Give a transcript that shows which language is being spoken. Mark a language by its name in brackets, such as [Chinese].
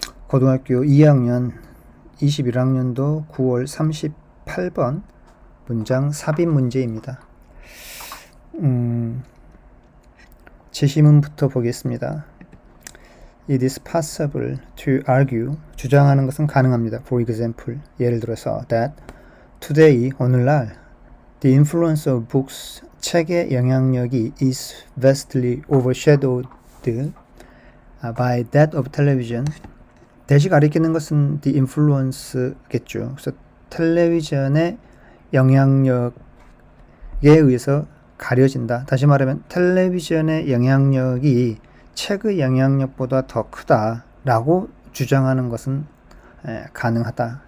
[Korean] 고등학교 2학년 21학년도 9월 38번 문장 삽입 문제입니다. 제시문부터 보겠습니다. [English] It is possible to argue, [Korean] 주장하는 것은 가능합니다. [English] For example, [Korean] 예를 들어서 [English] that today, [Korean] 오늘날 [English] the influence of books, [Korean] 책의 영향력이 [English] is vastly overshadowed by that of television. [Korean] 대시 가리키는 것은 the influence겠죠. 그래서 텔레비전의 영향력에 의해서 가려진다. 다시 말하면 텔레비전의 영향력이 책의 영향력보다 더 크다라고 주장하는 것은 가능하다.